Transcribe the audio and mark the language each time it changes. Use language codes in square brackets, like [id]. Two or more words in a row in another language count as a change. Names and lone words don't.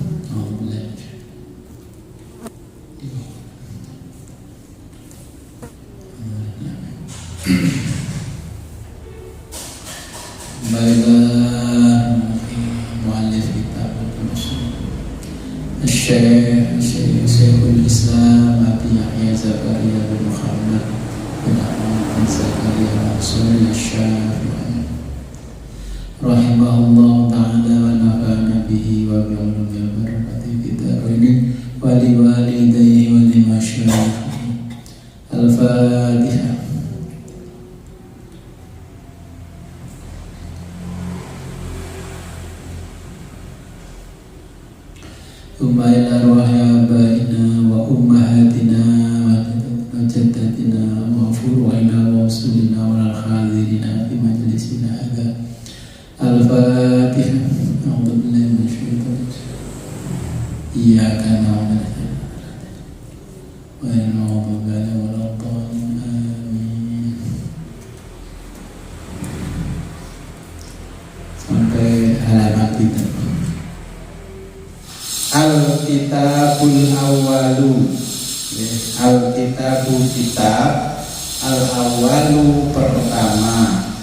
[ar] مؤلف كتاب الأصول شيخ الإسلام أبي يحيى زكريا بن محمد بن أحمد بن زكريا منصور الشافعي رحمه الله تعالى ونفعنا به وبعلومه البركة بالدارين ولوالديه ولمشايخه. Al-Fatihah. إلى أرواح آبائنا وأمهاتنا وجداتنا وفروعنا وأصولنا والحاضرين في مجلسنا هذا. Al-Fatihah. أعوذ بالله من الشيطان الرجيم. إياك نعبد وإياك نستعين. [id] Amin. Sampai halaman kita. [ar] الكتاب الأول. [id] Al-Kitabu kitab, Al-Awwalu pertama.